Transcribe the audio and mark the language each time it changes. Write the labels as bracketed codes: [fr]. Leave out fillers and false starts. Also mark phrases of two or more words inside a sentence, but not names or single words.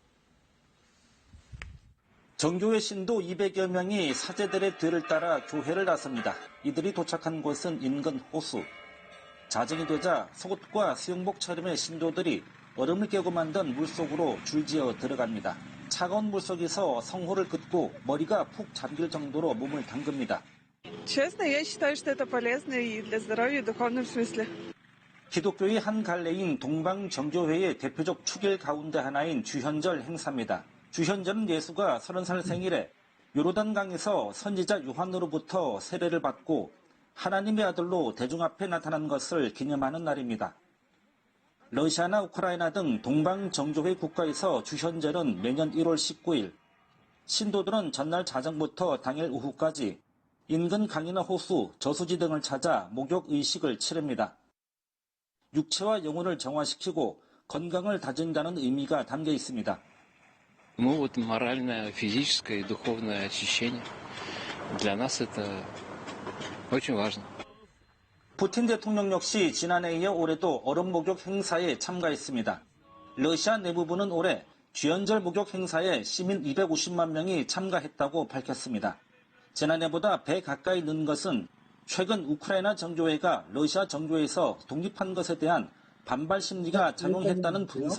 [ko] 정교회 신도 200여 명이 사제들의 뒤를 따라 교회를 나섭니다. 이들이 도착한 곳은 인근 호수. 자정이 되자 속옷과 수영복 차림의 신도들이 얼음을 깨고 만든 물속으로 줄지어 들어갑니다. 차가운 물속에서 성호를 긋고 머리가 푹 잠길 정도로 몸을 담급니다. [ru] Честно, я считаю, что это полезно и для здоровья, и в духовном смысле. [ko] 기독교의 한 갈래인 동방정교회의 대표적 축일 가운데 하나인 주현절 행사입니다. 주현절은 예수가 30살 생일에 요르단강에서 선지자 요한으로부터 세례를 받고 하나님의 아들로 대중 앞에 나타난 것을 기념하는 날입니다. 러시아나 우크라이나 등 동방정교회 국가에서 주현절은 매년 1월 19일, 신도들은 전날 자정부터 당일 오후까지 인근 강이나 호수, 저수지 등을 찾아 목욕 의식을 치릅니다. 육체와 영혼을 정화시키고 건강을 다진다는 의미가 담겨 있습니다. [ru] Ну вот моральное, физическое и духовное очищение. Для нас это очень важно. [ko] 푸틴 대통령 역시 지난해에 이어 올해도 얼음 목욕 행사에 참가했습니다. 러시아 내무부는 올해 주연절 목욕 행사에 시민 250만 명이 참가했다고 밝혔습니다. 지난해보다 배 가까이 는 것은 최근 우크라이나 정조회가 러시아 정조에서 독립한 것에 대한 반발 심리가 작용했다는 분석.